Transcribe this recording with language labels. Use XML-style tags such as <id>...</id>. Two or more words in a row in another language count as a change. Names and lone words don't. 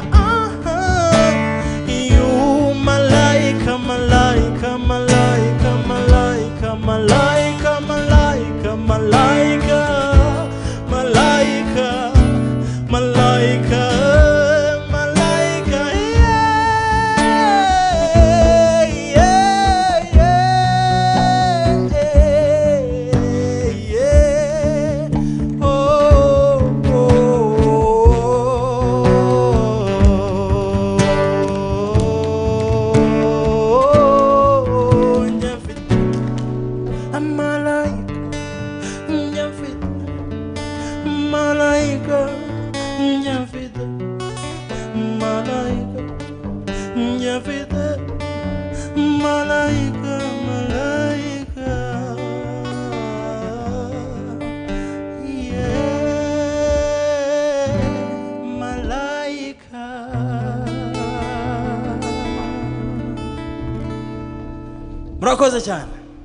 <sw>you malaika, malaika, malaika, malaika, malaika, malaika, malaika, malaika, malaika, malaika, yeah, yeah, yeah, yeah, oh,</sw> <en>oh, I'm malaika,</en> <sw>malaika, njafita, malaika, njafita, malaika, malaika, yeah, malaika.</sw> <rw>Murakoze cyane.</rw>